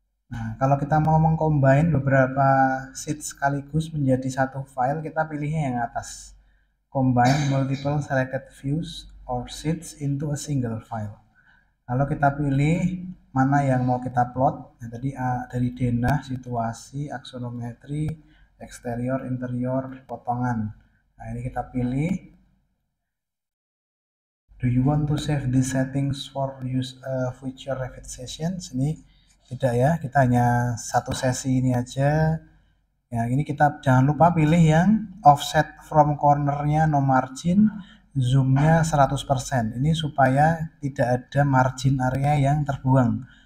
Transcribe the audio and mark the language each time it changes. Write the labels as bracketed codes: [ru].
[id] Nah, kalau kita mau mengcombine beberapa sheet sekaligus menjadi satu file, kita pilihnya yang atas. [en] Combine multiple selected views or sheets into a single file. [id] Lalu kita pilih mana yang mau kita plot. Nah, tadi dari denah, situasi, aksonometri, eksterior, interior, potongan. Nah, ini kita pilih. [en] Do you want to save these settings for use future Revit sessions? [id] Ini tidak ya, kita hanya satu sesi ini aja. Ya, ini kita jangan lupa pilih yang offset from cornernya no margin, zoomnya 100%. Ini supaya tidak ada margin area yang terbuang.